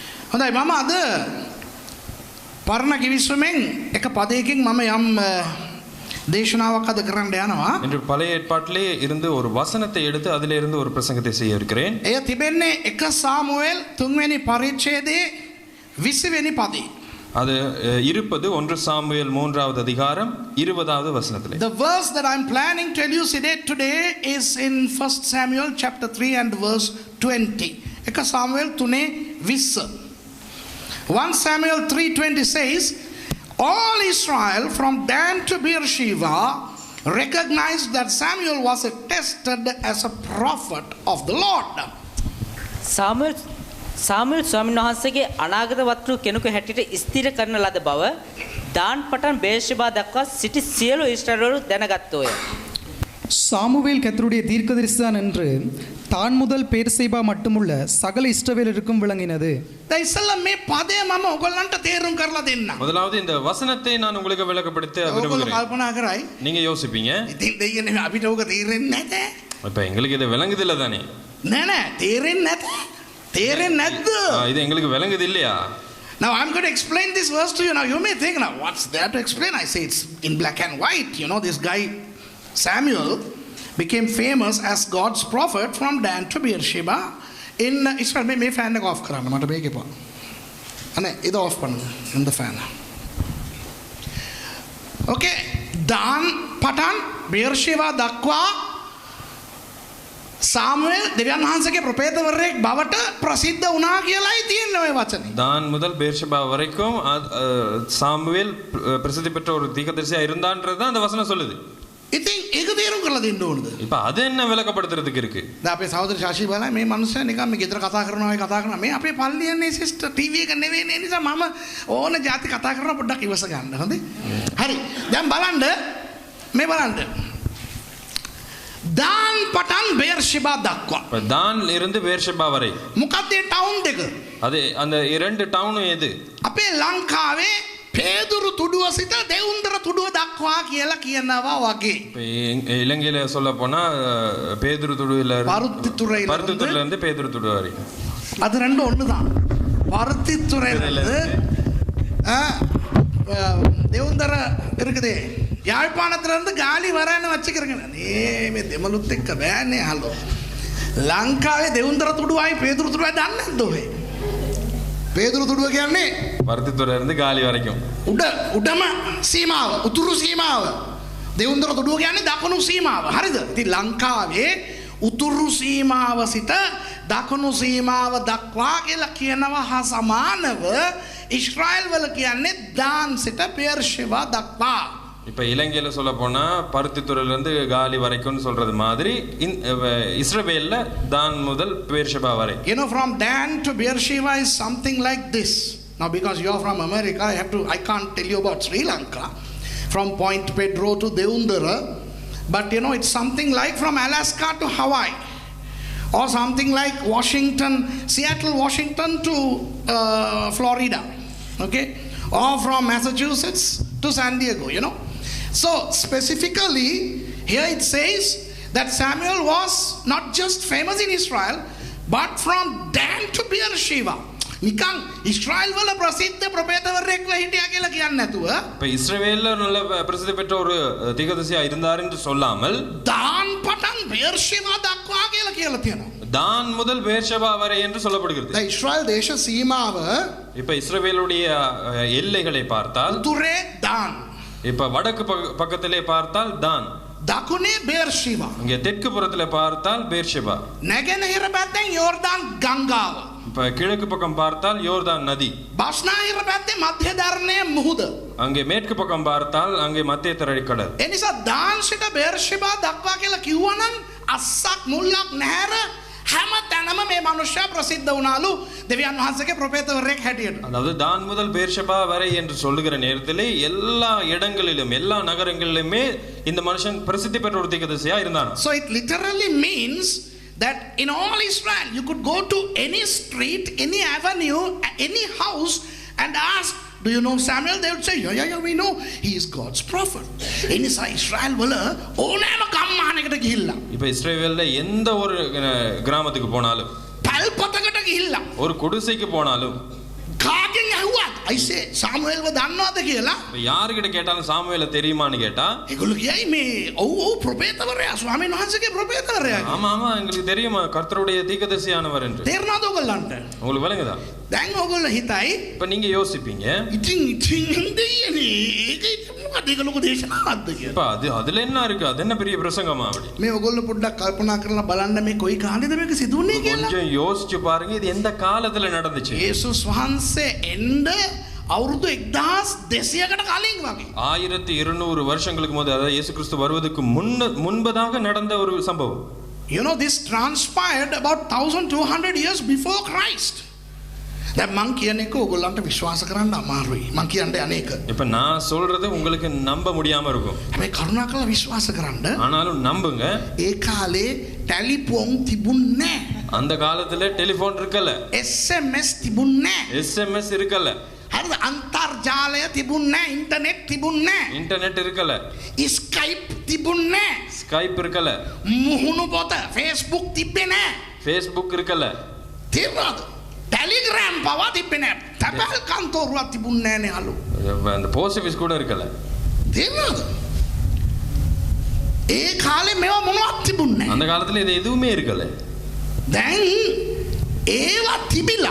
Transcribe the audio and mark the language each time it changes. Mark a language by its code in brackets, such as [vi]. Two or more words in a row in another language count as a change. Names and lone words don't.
[si] හොඳයි මම අද පරණ කිවිසුමෙන් එක පදයකින් මම යම් දේශනාවක් අද කරන්න යනවා. [ta] இன்று பழைய ஏற்பாட்டிலே இருந்து ஒரு வசனத்தை எடுத்து அதிலே இருந்து ஒரு பிரசங்கத்தை செய்ய இருக்கிறேன். [si] එය තිබෙන්නේ 1 සාමුවෙල් 3 වෙනි පරිච්ඡේදයේ 20 වෙනි පදේ. [ta] அது இருப்பது 1 சாமுவேல் 3வது அதிகாரம் 20வது வசனத்திலே. [en] The verse that I'm planning to elucidate today is in 1 Samuel chapter 3 and verse 20. [si] 1 සාමුවෙල් 3:20. [en] 1 Samuel 3:20 says, all Israel from Dan to Beersheba recognized that Samuel was attested as a prophet of the Lord. [si] සාමුවෙල් ස්වාමීන් වහන්සේගේ අනාගත වක්තෘ කෙනෙකු හැටියට ස්ථිර කරන ලද බව දාන් පටන් බේර්ෂෙබා දක්වා සිටි සියලු ඊශ්‍රායලවරු දැනගත්තෝය. [ta] சாமுவேல் கர்த்தருடைய தீர்க்கதரிசிதான் என்று தான் முதல் பேர்சேபா மட்டுமுள்ள சகல இஸ்ரவேலருக்கும் விளங்கினது. [si] දැන් ඉස්සෙල්ලා මේ පදය මම ඔයගොල්ලන්ට තේරුම් කරලා දෙන්නම්. [ta] முதலாவது இந்த வசனத்தை நான் உங்களுக்கு விளக்கப்படுத்த [si] ඔයගොල්ලෝ [ta] விரும்புகிறேன். [si] කල්පනා කරයි [ta] நீங்க யோசிப்பீங்க, [si] ඉතින් දෙයියනේ අපිට ඕක තේරෙන්නේ නැතේ. [ta] இப்ப எங்களுக்கு இது விளங்குது இல்ல தானே? [si] නෑ නෑ තේරෙන්නේ නැතේ. තේරෙන්නේ නැද්ද? [ta] இது எங்களுக்கு விளங்குது இல்லையா? [en] Now I'm going to explain this verse to you. Now you may think, now what's there to explain? I say it's in black and white. You know, this guy Samuel became famous as God's prophet from Dan to Beersheba in Israel. [si] May fan එක off කරන්න මට මේක එපා. අනේ ඒක off பண்ணுங்க [en] in the fan. [si] Okay, Dan පටන් Beersheba දක්වා සාමුවෙල් දෙවියන් වහන්සේගේ ප්‍රොපේතවරයෙක් බවට ප්‍රසිද්ධ වුණා කියලායි තියෙන්නේ ඔය වචනේ. [ta] தான் முதல் பேர்ஷெபா வரைக்கும் சாமுவேல் பிரசித்தி பெற்ற ஒரு தீர்க்கதரிசியா இருந்தான்றது தான் அந்த வசனம் சொல்லுது. [si] ඉතින් ඒක තේරුම් කරලා දෙන්න ඕනද? [ta] இப்ப அது என்ன விளக்கப்படுத்துறதுக்கு இருக்கு? [si] දැන් අපේ සහෝදර ශාෂි බලයි මේ මනුස්සයා නිකන් මේ ගෙදර කතා කරනවා මේ අපේ පල්ලියන්නේ සිස්ටර් ටීවී එක නෙවෙයි නේ නිසා මම ඕන જાති කතා කරනවා පොඩ්ඩක් ඉවස ගන්න. හොඳයි? හරි. දැන් බලන්න මේ බලන්න. දාන් පටන් බේර්ෂෙබා දක්වා. [ta] தான் இருந்து பேர்ஷெபா வரை. [si] මොකක්ද ඒ ටවුන් දෙක? [ta] அது அந்த இரண்டு டவுனும் எது? [si] අපේ ලංකාවේ பேதுரு තුඩුව සිට දෙවුන්දර තුඩුව දක්වා කියලා කියනවා වගේ. [ta] இலங்கையில சொல்ல போனா பேதுரு துடுவில பருத்தித்துறையில இருந்து பேதுரு துடு வரை. அது ரெண்டும் ஒண்ணுதான். பருத்தித்துறையில இருந்து දෙවුන්දර இருக்குதே யாழ்ப்பாணத்துல இருந்து காலி வரேன்னு வச்சுக்கிறேங்க. [si] මේ දෙමළුත් එක්ක බෑනේ හලෝ. ලංකාවේ දෙවුන්දර තුඩුවයි பேதுரு තුඩුවයි දන්නේ නැද්ද ඔය? பேதுரு තුඩුව කියන්නේ [ta] பருத்தித்துறை இருந்து காலி வரைக்கும் [si] උඩම සීමාව, උතුරු සීමාව. දෙවුන්දර තුඩුව කියන්නේ දකුණු සීමාව. හරිද? ඉතින් ලංකාවේ උතුරු සීමාව සිට දකුණු සීමාව දක්වා කියලා කියනවා හා සමානව ඊශ්‍රායල් වල කියන්නේ දාන් සිට බේර්ෂෙබා දක්වා. [ta] இப்ப இலங்கையில சொல்ல போனா பருத்தித்துறையில இருந்து காலி வரைக்கும்னு சொல்றது மாதிரி இஸ்ரவேல்ல தான் முதல் பேர்ஷெபா வரை. [en] You know, from Dan to Beersheba is something like this. Now because you are from America, I can't tell you about Sri Lanka from Point Pedro to Devundara, but you know it's something like from Alaska to Hawaii, or something like Seattle Washington to Florida, okay, or from Massachusetts to San Diego, you know. So specifically here it says that Samuel was not just famous in Israel but from Dan to Beersheba. [si] නිකන් ඉස්රායල් වල ප්‍රසිද්ධ ප්‍රොපේතවරයෙක් වෙ හිටියා කියලා කියන්නේ නැතුව [ta] இப்ப இஸ்ரவேல்ல நல்ல பிரசித்தி பெற்ற ஒரு தீர்க்கதரிசியா இருந்தார் என்று சொல்லாமல் [si] දාන් පටන් බේර්ෂෙබා දක්වා කියලා තියෙනවා. [ta] தான் முதல் பேர்ஷெபா வரை என்று சொல்லப்படுகிறது. [si] දැන් ඉස්රායල් දේශ සීමාව [ta] இப்ப இஸ்ரவேலுடைய எல்லைகளை பார்த்தால் [si] උතුරේ දාන්, [ta] இப்ப வடக்கு பக்கத்திலே பார்த்தால் தான், [si] දකුණේ බේර්ෂෙබා, [ta] இங்கே தெற்கு புறத்திலே பார்த்தால் பேர்ஷெபா, [si] නැගෙනහිර පැත්තෙන් යෝර්දාන් ගංගාව, [ta] இப்ப கிழக்கு பக்கம் பார்த்தால் யோர்தான் நதி, [si] බස්නාහිර පැත්තේ මධ්‍ය ධර්ණයේ මුහුද, [ta] அங்கே மேற்கு பக்கம் பார்த்தால் அங்கே மத்திய தரைக்கடல். [si] ඒ නිසා දාන් සිට බේර්ෂෙබා දක්වා කියලා කිව්වනම් අස්සක් මුල්ලක් නැහැර හැම තැනම මේ මනුෂ්‍යයා ප්‍රසිද්ධ වුණාලු දෙවියන් වහන්සේගේ ප්‍රොපේතවරයෙක් හැටියට. [ta] அதாவது தான் முதல் பேர்ஷெபா வரை என்று சொல்லுகிற நேரத்திலே எல்லா இடங்களிலும் எல்லா நகரங்களிலுமே இந்த மனுஷன் பிரசித்தி பெற்ற ஒரு தீர்க்கதரிசியா இருந்தான். [en] So it literally means that in all Israel you could go to any street, any avenue, any house and ask, do you know Samuel? They would say, yeah, we know. He is God's prophet. [si] එනිසා ඉස්රායල් වල ඕනෑම ගම්මානයකට ගිහිල්ලා [ta] இப்ப இஸ்ரவேல்ல எந்த ஒரு கிராமத்துக்கு போனாலும் [si] පල්පතකට ගිහිල්ලා [ta] ஒரு குடிசைக்கு போனாலும் [en] I say [si] සාමුවෙල්ව දන්නවද කියලා? [ta] யாருகிட்ட கேட்டாலும் சாமுவேல தெரியுமான்னு கேட்டா [si] ඒගොල්ලෝ කියයි මේ ඔව් ප්‍රොපේතවරයා ස්වාමීන් වහන්සේගේ ප්‍රොපේතවරයා. [ta] ஆமா ஆமா எங்களுக்கு தெரியுமா கர்த்தருடைய தீர்க்கதரிசியானவர் என்று. [si] තේරුණාද ඔයගොල්ලන්ට? [ta] உங்களுக்கு விளங்குதா? [si] දැන් ඔයගොල්ලෝ හිතයි [ta] இப்ப நீங்க யோசிப்பீங்க [si] ඉතින් දෙයනේ ඒක මොකද ඒක ලොකු දේශනාවක්ද කියලා. [ta] இப்ப அதுல என்ன இருக்கு? அது என்ன பெரிய பிரசங்கமா அப்படி? [si] මේ ඔයගොල්ලෝ පොඩ්ඩක් කල්පනා කරලා බලන්න මේ කොයි කාලෙද මේක සිදුුනේ කියලා. [ta] கொஞ்சம் யோசிச்சு பாருங்க இது எந்த காலத்துல நடந்துச்சு. [si] යේසුස් වහන්සේ එන්න අවුරුදු 1200කට කලින් වගේ. [ta] 1200 வருஷங்களுக்கு முதல்ல அதாவது இயேசு கிறிஸ்து வருவதற்கு முன்பதாக நடந்த ஒரு சம்பவம். [en] You know, this transpired about 1200 years before Christ. [si] දැන් මං කියන එක ඔයගොල්ලන්ට විශ්වාස කරන්න අමාරුයි. මං කියන්නේ අනේක. [ta] இப்ப நான் சொல்றது உங்களுக்கு நம்ப முடியாம இருக்கும். [si] මේ කරුණාකරලා විශ්වාස කරන්න. [ta] ஆனாலும் நம்புங்க. [si] ඒ කාලේ ටෙලිෆෝන් තිබුණේ නැහැ. [ta] அந்த காலத்துல டெலிபோன் இருக்கல. [si] SMS තිබුණේ නැහැ. [ta] SMS இருக்கல. [si] හරිද? අන්තර්ජාලය තිබුණේ නැහැ. ඉන්ටර්නෙට් තිබුණේ නැහැ. [ta] இன்டர்நெட் இருக்கல. [si] ස්කයිප් තිබුණේ නැහැ. [ta] ஸ்கைப் இருக்கல. [si] මුහුණු පොත Facebook තිබ්බේ නැහැ. [ta] ஃபேஸ்புக் இருக்கல. [si] තේරුණාද? ටෙලිග්‍රෑම් පවා තිබ්බේ නැහැ. තැපැල් කන්තෝරුවක් තිබුණේ නැහැ නේ අලු. [ta] அந்த [en] post office [ta] கூட இருக்கல. [si] තේරුණාද? ඒ කාලේ මේවා මොනවත් තිබුණේ නැහැ. [ta] அந்த காலத்துல இது எதுவுமே இருக்கல. [si] දැන් ඒවා තිබිලා